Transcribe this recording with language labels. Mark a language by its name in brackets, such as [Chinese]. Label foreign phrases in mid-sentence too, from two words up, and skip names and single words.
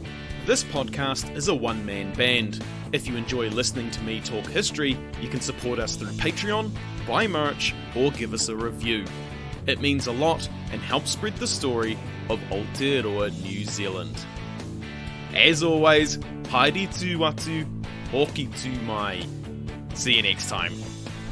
[English] This podcast is a one-man band. If you enjoy listening to me talk history, you can support us through Patreon, buy merch, or give us a review. It means a lot and helps spread the story of Aotearoa, New Zealand. As always, [Māori] haere tu atu, hoki tu mai. [English] See you next time.